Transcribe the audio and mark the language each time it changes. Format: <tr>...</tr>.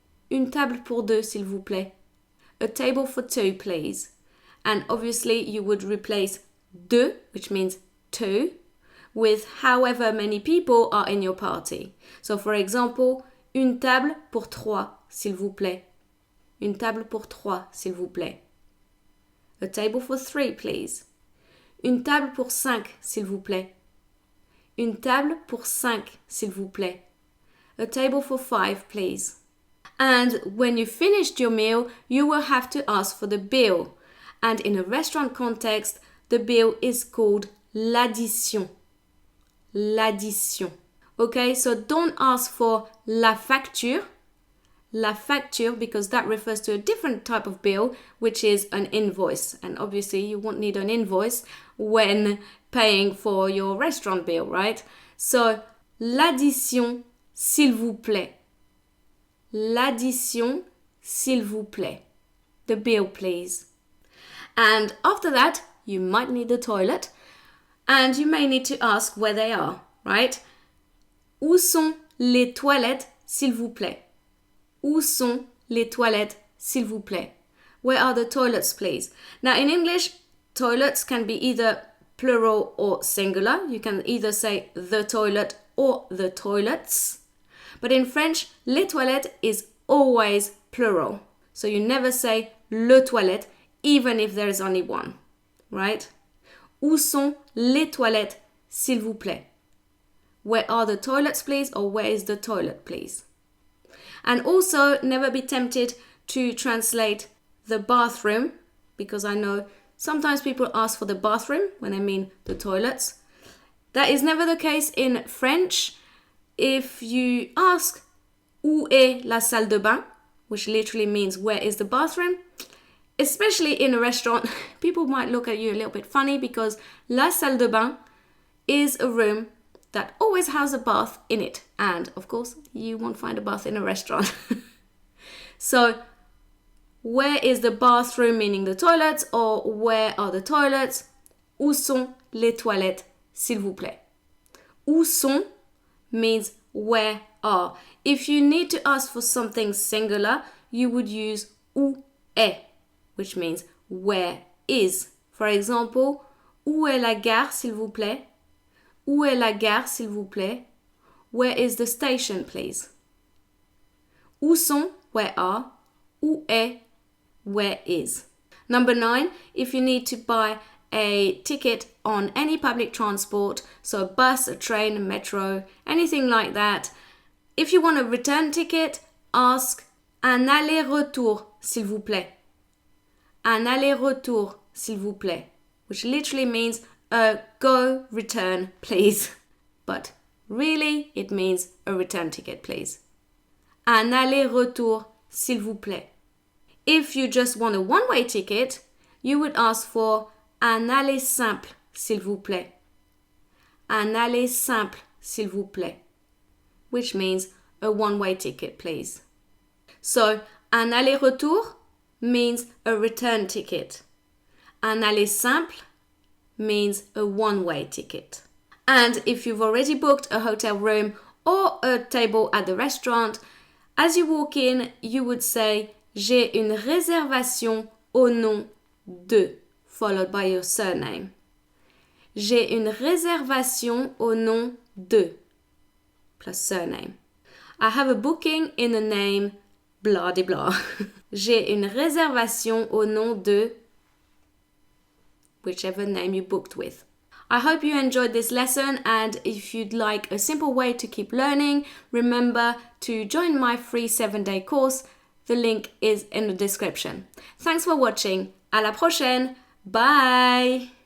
<fr>Une table pour deux, s'il vous plaît.</fr> <en>A table for two, please. And obviously you would replace deux, which means two, with however many people are in your party. So for example,</en> <fr>une table pour trois, s'il vous plaît. Une table pour trois, s'il vous plaît.</fr> <en>A table for three, please.</en> <fr>Une table pour cinq, s'il vous plaît. Une table pour cinq, s'il vous plaît.</fr> <en>A table for five, please. And when you finished your meal, you will have to ask for the bill. And in a restaurant context, the bill is called l'addition. L'addition. Okay, so don't ask for la facture. La facture, because that refers to a different type of bill, which is an invoice. And obviously you won't need an invoice when paying for your restaurant bill, right?</en> <fr>So, l'addition, s'il vous plaît. L'addition, s'il vous plaît.</fr> <en>The bill, please. And after that, you might need the toilet, and you may need to ask where they are, right?</en> <fr>Où sont les toilettes, s'il vous plaît? Où sont les toilettes, s'il vous plaît?</fr> <en>Where are the toilets, please? Now, in English, toilets can be either plural or singular. You can either say the toilet or the toilets. But in French, les toilettes is always plural. So you never say le toilette, even if there is only one, right?</en> <fr>Où sont les toilettes, s'il vous plaît?</fr> <en>Where are the toilets, please? Or where is the toilet, please? And also, never be tempted to translate the bathroom, because I know sometimes people ask for the bathroom when they mean the toilets. That is never the case in French. If you ask</en> <fr>où est la salle de bain,</fr> <en>which literally means where is the bathroom, especially in a restaurant, people might look at you a little bit funny because la salle de bain is a room that always has a bath in it. And of course, you won't find a bath in a restaurant. So, where is the bathroom, meaning the toilets, or where are the toilets?</en> <fr>Où sont les toilettes, s'il vous plaît?</fr> <en>Où sont means where are. If you need to ask for something singular, you would use où est, which means where is.</en> <fr>For example, où est la gare, s'il vous plaît? Où est la gare, s'il vous plaît?</fr> <en>Where is the station, please?</en> <fr>Où sont,</fr> <en>where are.</en> <fr>Où est,</fr> <en>where is. Number 9, if you need to buy a ticket on any public transport, so a bus, a train, a metro, anything like that, if you want a return ticket, ask</en> <fr>un aller-retour, s'il vous plaît. Un aller-retour, s'il vous plaît,</fr> <en>which literally means a go return, please. But really, it means a return ticket, please.</en> <fr>Un aller-retour, s'il vous plaît.</fr> <en>If you just want a one-way ticket, you would ask for</en> <fr>un aller simple, s'il vous plaît. Un aller simple, s'il vous plaît,</fr> <en>which means a one-way ticket, please. So, un aller-retour means a return ticket. Un aller simple means a one-way ticket. And if you've already booked a hotel room or a table at the restaurant, as you walk in, you would say</en> <fr>j'ai une réservation au nom de,</fr> <en>followed by your surname.</en> <fr>J'ai une réservation au nom de, plus surname.</fr> <en>I have a booking in the name blah de blah.</en> <fr>J'ai une réservation au nom de</fr> <en>whichever name you booked with. I hope you enjoyed this lesson, and if you'd like a simple way to keep learning, remember to join my free 7-day course. The link is in the description. Thanks for watching.</en> <fr>À la prochaine.</fr> <en>Bye.</en>